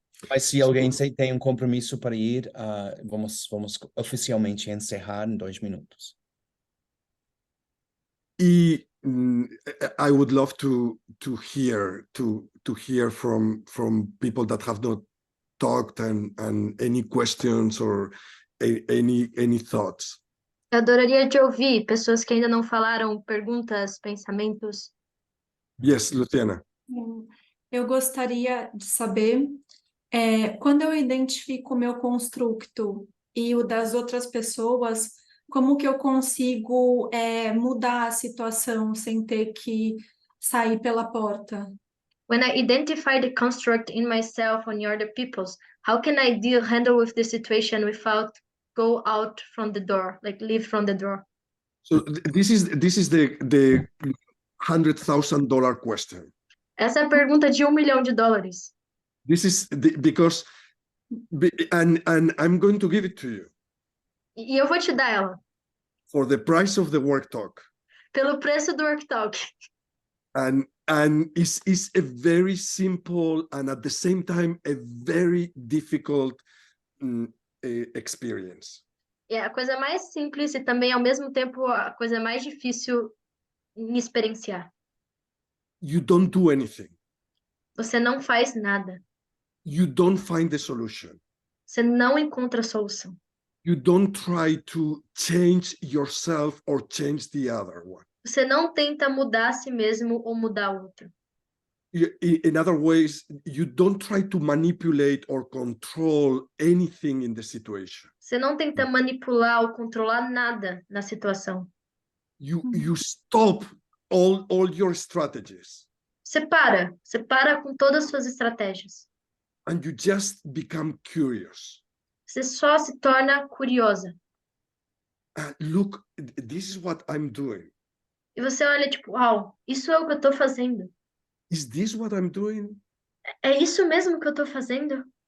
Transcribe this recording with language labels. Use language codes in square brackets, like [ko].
[pt] Mas se alguém tem compromisso para ir, vamos oficialmente encerrar em 2 minutos. [en] I would love to hear from people that have not talked and any questions or any thoughts. [pt] Eu adoraria te ouvir, pessoas que ainda não falaram, perguntas, pensamentos. [en] Yes, Luciana. [pt] Eu gostaria de saber, quando eu identifico o meu constructo e o das outras pessoas, como que eu consigo mudar a situação sem ter que sair pela porta? [en] When I identify the construct in myself and the other people's, how can I handle with the situation without go out from the door, like leave from the door? So this is the $100,000 question. [pt] Essa é a pergunta de $1 milhão. [en] This is because and I'm going to give it to you. [pt] E eu vou te dar ela. [en] For the price of the work talk. [pt] Pelo preço do worktalk. [en] And it's a very simple and at the same time a very difficult experience. [pt] É a coisa mais simples e também ao mesmo tempo a coisa mais difícil em experienciar. [en] You don't do anything. [pt] Você não faz nada. [en] You don't find the solution. [pt] Você não encontra a solução. [en] You don't try to change yourself or change the other one. [pt] Você não tenta mudar a si mesmo ou mudar o outro. [en] In other ways, you don't try to manipulate or control anything in the situation. [pt] Você não tenta manipular ou controlar nada na situação. [en] You stop all your strategies. [pt] Você para com todas as suas estratégias. [en] And you just become curious. [pt] Você só se torna curiosa. [en] Look, this is what I'm doing. [pt] E você olha tipo, uau, isso é o que eu estou fazendo. [en] Is this what I'm doing? [pt] É isso mesmo que eu estou fazendo?